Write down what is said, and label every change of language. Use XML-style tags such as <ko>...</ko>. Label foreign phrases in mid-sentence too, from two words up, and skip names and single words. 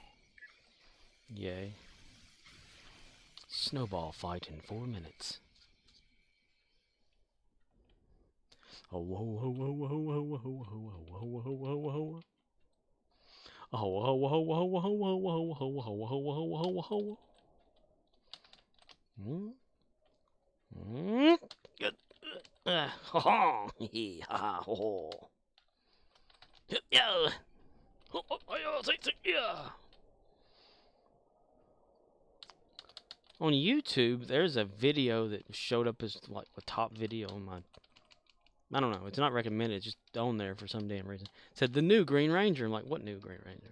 <en>Yay. Snowball fight in 4 minutes. Oh, ho, ho, ho, ho, ho, ho, ho, ho, ho, ho, ho, ho, ho. Oh, ho, ho, ho, ho, ho, ho, ho, ho, ho, ho, ho, ho, ho. Hmm? Hmm? Ha ha! Hee ha ho! Yeah! Yeah! On YouTube, there's a video that showed up as like a top video on my. I don't know. It's not recommended. It's just on there for some damn reason. It said the new Green Ranger. I'm like, what new Green Ranger?</en>